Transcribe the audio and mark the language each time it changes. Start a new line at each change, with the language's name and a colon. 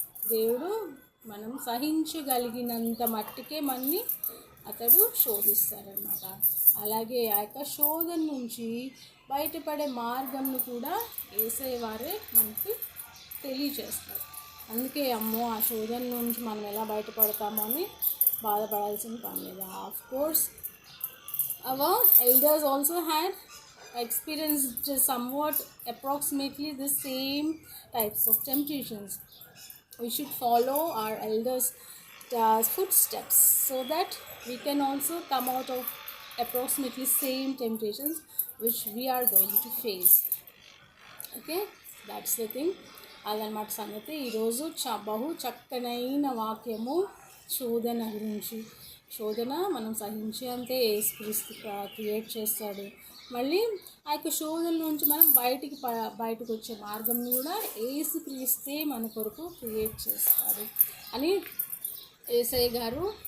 Telugu: దేవుడు మనం సహించగలిగినంత మట్టికే మనని అతడు శోధిస్తారనమాట. అలాగే ఆ యొక్క శోధన నుంచి బయటపడే మార్గంను కూడా యేసయ్య వారే మనకి తెలియజేస్తారు. అందుకే అమ్మో ఆ శోధన నుంచి మనం ఎలా బయటపడతామో అని బాధపడాల్సిన పని లేదు.
English: Of course our elders also had experienced somewhat approximately the same types of temptations. We should follow our elders' footsteps so that we can also come out of approximately same temptations which we are going to face. Okay, that's the thing.
Telugu: అదనమాట సంగతి. ఈరోజు బహు చక్కనైన వాక్యము శోధన గురించి. శోధన మనం సహించేంతే యేసుక్రీస్తు క్రియేట్ చేస్తాడు. మళ్ళీ ఆ యొక్క శోధన నుంచి మనం బయటకు వచ్చే మార్గం కూడా యేసుక్రీస్తే మన కొరకు క్రియేట్ చేస్తాడు అని యేసయ్య గారు